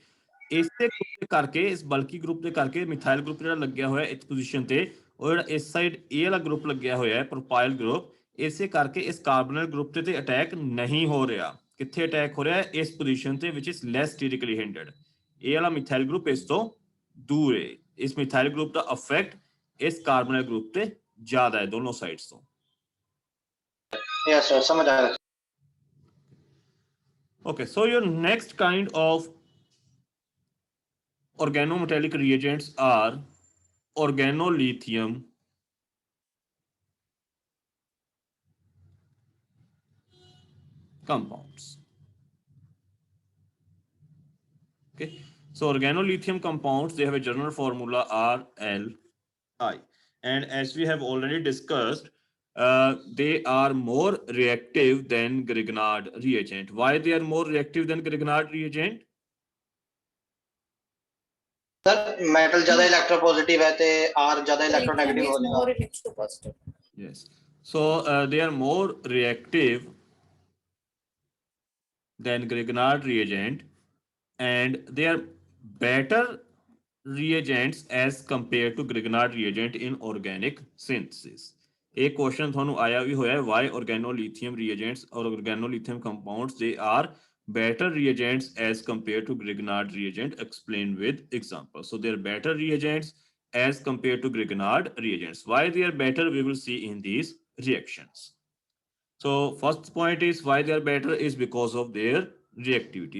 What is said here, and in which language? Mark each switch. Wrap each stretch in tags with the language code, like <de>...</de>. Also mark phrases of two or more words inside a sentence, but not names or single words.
<pa>ਇਸੇ ਗਰੁੱਪ ਦੇ ਕਰਕੇ, ਇਸ</pa> <en>bulky group</en> <pa>ਦੇ ਕਰਕੇ</pa> <en>methyl group</en> <pa>ਜਿਹੜਾ ਲੱਗਿਆ ਹੋਇਆ ਇਸ ਪੋਜੀਸ਼ਨ ਤੇ, ਉਹ ਜਿਹੜਾ ਇਸ ਸਾਈਡ ਇਹ ਵਾਲਾ ਗਰੁੱਪ ਲੱਗਿਆ ਹੋਇਆ ਹੈ</pa> <en>propyl group,</en> <pa>ਇਸੇ ਕਰਕੇ ਇਸ</pa> <en>carbonyl group</en> <pa>ਤੇ ਅਟੈਕ ਨਹੀਂ ਹੋ ਰਿਹਾ. ਕਿੱਥੇ ਅਟੈਕ ਹੋ ਰਿਹਾ ਹੈ? ਇਸ ਪੋਜੀਸ਼ਨ ਤੇ</pa> <en>which is less sterically hindered.</en> <pa>ਇਹ ਵਾਲਾ</pa> <en>methyl group</en> <pa>ਇਸ ਤੋਂ ਦੂਰ ਹੈ. ਇਸ</pa> <en>methyl group</en> <pa>ਦਾ ਇਫੈਕਟ ਇਸ</pa> <en>carbonyl group</en> <pa>ਤੇ ਜ਼ਿਆਦਾ ਹੈ ਦੋਨੋਂ ਸਾਈਡਸ ਤੋਂ.</pa> <en>yes sir</en> <pa>ਸਮਝ ਆ ਰਿਹਾ.</pa> <en>Okay, so your next kind of organometallic reagents are organolithium compounds. Okay, so organolithium compounds, they have a general formula RLI, and as we have already discussed, they are more reactive than Grignard reagent. Why they are more reactive than Grignard reagent? sir metal</en> <pa>ਜ਼ਿਆਦਾ ਇਲੈਕਟ੍ਰੋਪੋਜ਼ਿਟਿਵ ਹੈ ਤੇ ਆਰ ਜ਼ਿਆਦਾ</pa> <en>Lithium</en> <pa>ਇਲੈਕਟ੍ਰੋਨੈਗੇਟਿਵ</pa> <en>is</en> <pa>ਹੋ ਜਾਏਗਾ.</pa> <en>more electropositive. Yes. So they are more reactive than Grignard reagent, and they are better reagents as compared to Grignard reagent in organic synthesis.</en> <pa>एक क्वेश्चन ਤੁਹਾਨੂੰ ਆਇਆ ਵੀ ਹੋਇਆ,</pa> <en>why organolithium reagents or organolithium compounds they are better reagents as compared to Grignard reagent? Explain with example. So they are better reagents as compared to Grignard reagents. Why they are better, we will see in these reactions. So first point is why they are better is because of their reactivity.</en>